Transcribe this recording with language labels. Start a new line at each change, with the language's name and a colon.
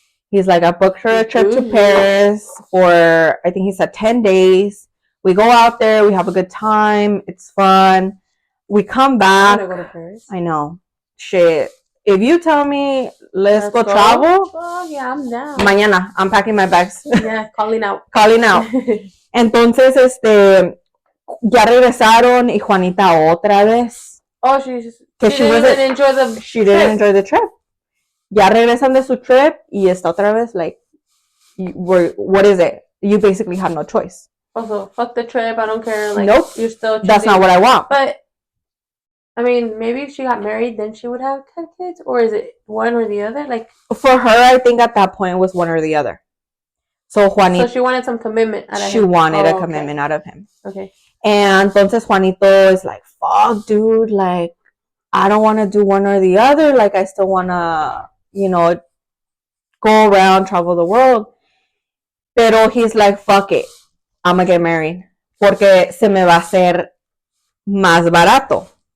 English: He's like, I booked her a trip to Paris for, I think he said 10 days. We go out there, we have a good time, it's fun. We come back. I want to go to Paris. I know. Shit. If you tell me, let's go travel. Oh, yeah, I'm down.
Spanish: Mañana,
English: I'm packing my bags. Yeah, calling out.
Spanish: Entonces, ya regresaron y Juanita otra vez.
English: Oh, she didn't enjoy the trip.
Spanish: Ya regresan de su trip y está otra vez
English: what is it? You basically have no choice. Also, fuck the trip, I don't care. Nope. You're still choosing. That's not what I want. But, I mean, maybe if she got married, then she would have kids? Or is it one or the other? For her, I think at that point it was one or the other. So Juanito. So she wanted some commitment out of him. She wanted a commitment out of him. Okay. And
Spanish: entonces
English: Juanito is like, fuck, dude, I don't want to do one or the other. I still want to, go around, travel the world.
Spanish: Pero
English: he's like, fuck it. I'm going to get married.
Spanish: Porque se me va a hacer más barato.